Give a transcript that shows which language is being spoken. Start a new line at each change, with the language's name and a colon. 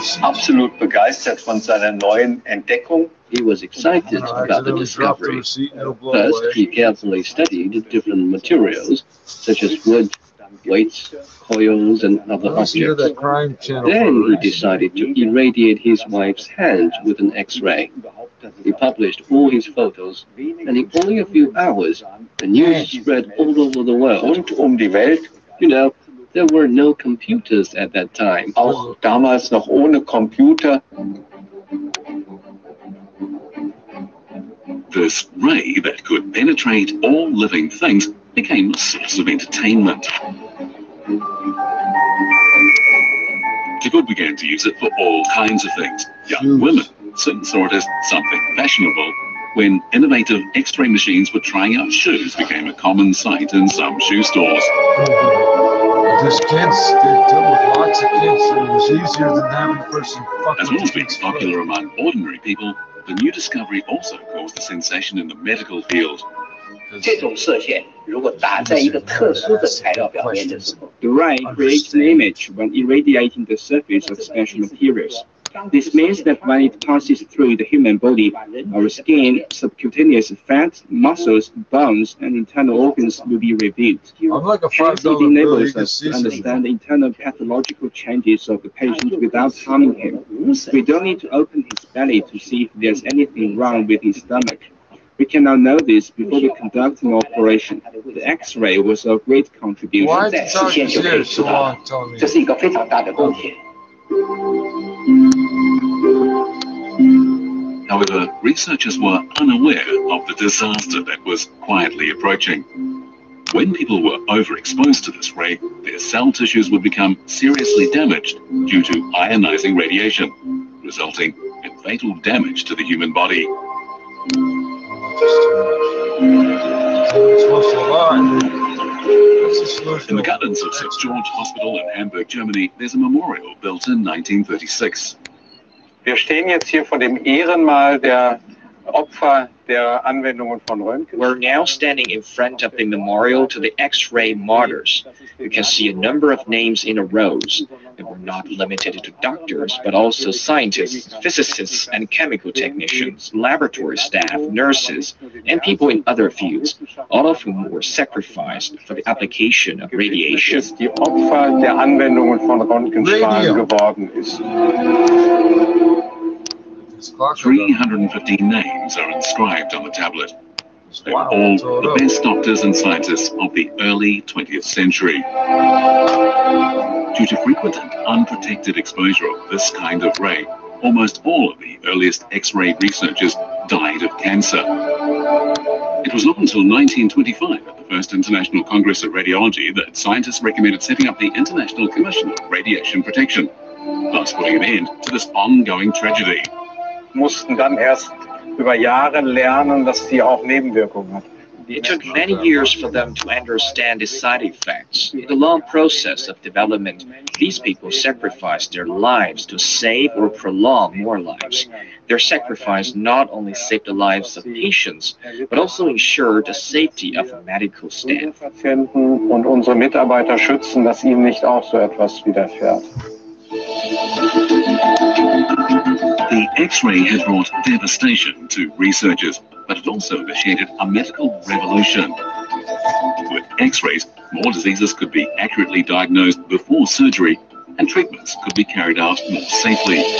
German: Absolut begeistert von seiner neuen Entdeckung.
English: He was excited about the discovery. First, he carefully studied different materials, such as wood, weights, coils, and other objects. Then he decided to irradiate his wife's hand with an X-ray. He published all his photos, and in only a few hours, the news spread all over the world. You know, there were no computers at that time.
German: Auch damals noch ohne Computer.
English: This ray that could penetrate all living things became a source of entertainment. People began to use it for all kinds of things. Young women soon saw it as something fashionable. When innovative X-ray machines for trying out shoes became a common sight in some shoe stores. There's kids, they deal with lots of kids, and it was easier than having a person fucking. As well as being popular among ordinary people, The new discovery also caused a sensation in the medical field.
Chinese: 这种射线如果打在一个特殊的材料表面的时候
English: The ray creates an image when irradiating the surface of special materials. This means that when it passes through the human body, our skin, subcutaneous fat, muscles, bones, and internal organs will be revealed. Hence, it enables us to understand the internal pathological changes of the patient without harming him. We don't need to open his belly to see if there's anything wrong with his stomach. We cannot know this before we conduct an operation. The X-ray was a great contribution.
Chinese: 在视线就可以知道，这是一个非常大的贡献。
English: However, researchers were unaware of the disaster that was quietly approaching. When people were overexposed to this ray, their cell tissues would become seriously damaged due to ionizing radiation, resulting in fatal damage to the human body. In the gardens of St. George Hospital in Hamburg, Germany, there's a memorial built in 1936.
German: Wir stehen jetzt hier vor dem Ehrenmal der Opfer der Anwendungen von Röntgen.
English: We're now standing in front of the memorial to the X-ray martyrs. You can see a number of names in a rows. They were not limited to doctors, but also scientists, physicists, and chemical technicians, laboratory staff, nurses, and people in other fields, all of whom were sacrificed for the application of radiation.
German: Die Opfer der Anwendungen von Röntgenstrahlen geworden ist.
English: 315 names are inscribed on the tablet. They were all the best doctors and scientists of the early 20th century. Due to frequent and unprotected exposure of this kind of ray, almost all of the earliest X-ray researchers died of cancer. It was not until 1925 at the First International Congress of Radiology that scientists recommended setting up the International Commission on Radiation Protection, thus putting an end to this ongoing tragedy.
German: Mussten dann erst über Jahre lernen, dass sie auch Nebenwirkungen hat.
English: It took many years for them to understand the side effects. In the long process of development, these people sacrificed their lives to save or prolong more lives. Their sacrifice not only saved the lives of patients, but also ensured the safety of medical staff.
German: Patienten und unsere Mitarbeiter schützen, dass ihnen nicht auch so etwas widerfährt.
English: The X-ray had brought devastation to researchers, but it also initiated a medical revolution. With X-rays, more diseases could be accurately diagnosed before surgery, and treatments could be carried out more safely.